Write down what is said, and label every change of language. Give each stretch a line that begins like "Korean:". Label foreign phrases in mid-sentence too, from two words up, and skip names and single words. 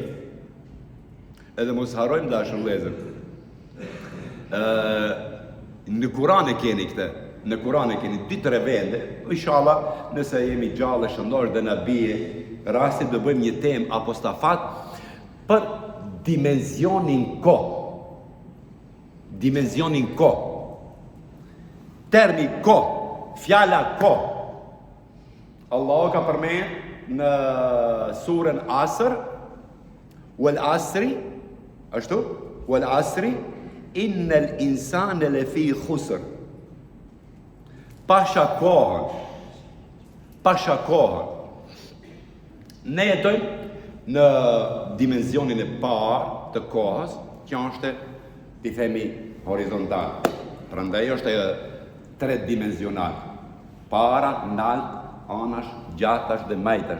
Albanian: Edhe mos harrojmë dashur vëllezër. Në Kur'an e keni këtë, në Kur'an e keni 2-3 vende, inshallah, nëse jemi gjallë shëndosh dhe na bie rasti do bëjmë një temë apostafat për dimensionin ko. Termi ko, fjala ko. Allahu ka përmend në surën Asr,
Arabic: والعصر, ashtu, والعصر، إن الإنسان لفي خسر.
Albanian: Pasha kohën. Ne jetojmë në dimensionin e parë të kohës, që është, ti themi, horizontal. Prandaj është 3 dimensional. Para, nalt, anash, gjatash dhe majtash.